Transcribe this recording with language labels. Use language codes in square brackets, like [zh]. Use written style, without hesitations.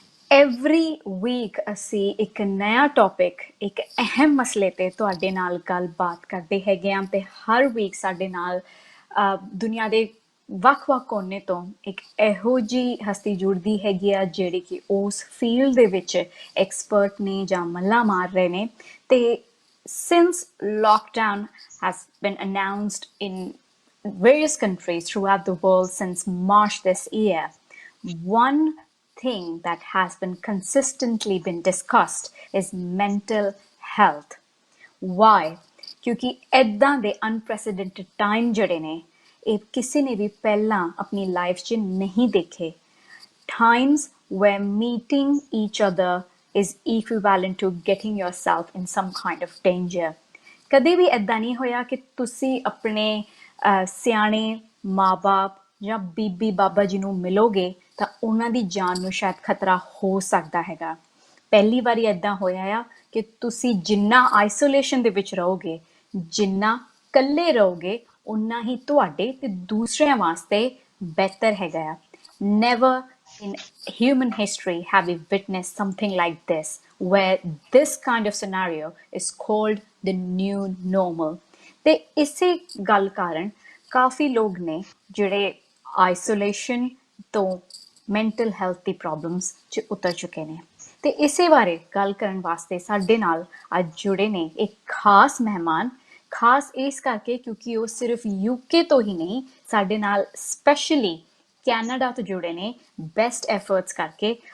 [pa] Every week ਅਸੀਂ ਇੱਕ ਨਵਾਂ ਟੌਪਿਕ ਇੱਕ ਅਹਿਮ ਮਸਲੇ ਤੇ ਤੁਹਾਡੇ ਨਾਲ ਗੱਲਬਾਤ ਕਰਦੇ ਹੈਗੇ ਆ ਤੇ ਹਰ ਵੀਕ ਸਾਡੇ ਨਾਲ ਦੁਨੀਆ ਦੇ ਵੱਖ-ਵੱਖ ਕੋਨੇ ਤੋਂ ਇੱਕ ਇਹੋ ਜਿਹੀ ਹਸਤੀ ਜੁੜਦੀ ਹੈਗੀ ਆ ਜਿਹੜੀ ਕਿ ਉਸ ਫੀਲਡ ਦੇ ਵਿੱਚ ਐਕਸਪਰਟ ਨੇ ਜਾਂ ਮੱਲਾਂ ਮਾਰ ਰਹੇ ਨੇ। [en] ਤੇ since lockdown has been announced in various countries throughout the world since March this year, one thing that has been consistently been discussed is mental health. Why? [pa] क्योंकि ਇੱਦਾਂ ਦੇ [en] unprecedented time [pa] ਜਿਹੜੇ ਨੇ ਇਹ ਕਿਸੇ ਨੇ ਵੀ ਪਹਿਲਾਂ ਆਪਣੀ ਲਾਈਫ 'ਚ ਨਹੀਂ ਦੇਖੇ। [en] Times where meeting each other is equivalent to getting yourself in some kind of danger. [pa] ਕਦੇ ਵੀ ਇੱਦਾਂ ਨਹੀਂ ਹੋਇਆ ਕਿ ਤੁਸੀਂ ਆਪਣੇ ਸਿਆਣੇ ਮਾਂ-ਬਾਪ ਜਾਂ ਬੀਬੀ ਬਾਬਾ ਜੀ ਨੂੰ ਮਿਲੋਗੇ ਤਾਂ ਉਹਨਾਂ ਦੀ ਜਾਨ ਨੂੰ ਸ਼ਾਇਦ ਖਤਰਾ ਹੋ ਸਕਦਾ ਹੈਗਾ। ਪਹਿਲੀ ਵਾਰੀ ਇੱਦਾਂ ਹੋਇਆ ਆ ਕਿ ਤੁਸੀਂ ਜਿੰਨਾ ਆਈਸੋਲੇਸ਼ਨ ਦੇ ਵਿੱਚ ਰਹੋਗੇ, ਜਿੰਨਾ ਇਕੱਲੇ ਰਹੋਗੇ, ਉਨਾ ਹੀ ਤੁਹਾਡੇ ਤੇ ਦੂਸਰਿਆਂ ਵਾਸਤੇ ਬਿਹਤਰ ਹੈਗਾ ਆ। [en] Never in human history have we witnessed something like this, where this kind of scenario is called the new normal. [pa] ਤੇ ਇਸੇ ਗੱਲ ਕਾਰਨ ਕਾਫੀ ਲੋਕ ਨੇ ਜਿਹੜੇ ਆਈਸੋਲੇਸ਼ਨ ਤੋਂ ਮੈਂਟਲ ਹੈਲਥ ਦੀ ਪ੍ਰੋਬਲਮਸ 'ਚ ਉਤਰ ਚੁੱਕੇ ਨੇ। ਤੇ ਇਸੇ ਬਾਰੇ ਗੱਲ ਕਰਨ ਵਾਸਤੇ ਸਾਡੇ ਨਾਲ ਅੱਜ ਜੁੜੇ ਨੇ ਇੱਕ ਖਾਸ ਮਹਿਮਾਨ। ਖਾਸ ਇਸ ਕਰਕੇ ਕਿਉਂਕਿ ਉਹ ਸਿਰਫ ਯੂਕੇ ਤੋਂ ਹੀ ਨਹੀਂ, ਸਾਡੇ ਨਾਲ ਸਪੈਸ਼ਲੀ ਕੈਨੇਡਾ ਤੋਂ ਜੁੜੇ ਨੇ ਬੈਸਟ ਐਫਰਟਸ ਕਰਕੇ।